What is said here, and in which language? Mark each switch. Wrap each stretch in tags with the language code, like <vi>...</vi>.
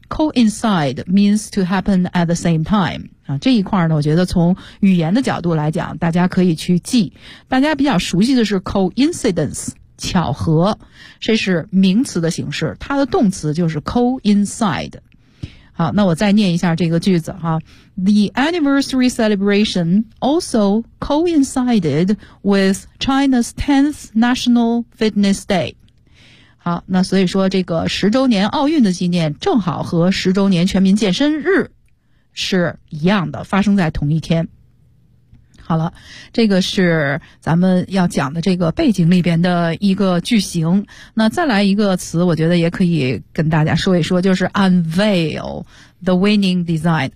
<en>coincide means to happen at the same time</en> <zh>啊，这一块呢，我觉得从语言的角度来讲，大家可以去记。大家比较熟悉的是 coincidence， 巧合，这是名词的形式，它的动词就是 coincide。好，那我再念一下这个句子哈。</zh> <en>The anniversary celebration also coincided with China's 10th National Fitness Day。</en> <zh>好，那所以说这个十周年奥运的纪念，正好和十周年全民健身日是一样的，发生在同一天。好了，这个是咱们要讲的这个背景里边的一个句型。那再来一个词，我觉得也可以跟大家说一说，就是</zh> <en>unveil the winning design。</en>